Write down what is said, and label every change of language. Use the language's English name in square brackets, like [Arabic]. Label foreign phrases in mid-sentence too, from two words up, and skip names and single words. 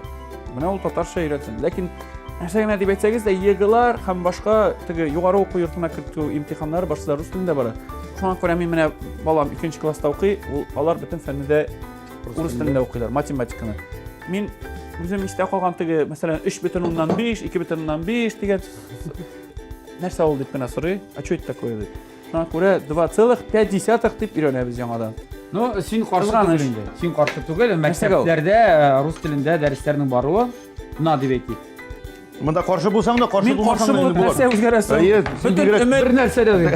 [Tatar] Менә ул татарча өйрәтсен. Ләкин нәрсә генә дип әйтсәгез дә, егылар һәм башка теге югары уку йортына кертү имтиханнары башта рус телендә бара. Шуңа күрә мин менә балам 2нче класста укый, алар бөтен фәннедә рус телендә укыйлар, математиканы. Мин үзем истә калган теге, мәсәлән, 3,5, 2,5 дигән нәрсә ул дип кенә сорый. [Russian] А что это такое дип. [Tatar] Шуңа күрә 2,5 дип өйрәнәбез яңадан. Ну, син каршы түгел инде. Син каршы түгел, мәктәпләрдә рус телендә дәресләрнең баруы на дип әйтик. Монда каршы булсаң да, каршы булмасаң да инде нәрсә үзгәрәсе? Бер нәрсә дә.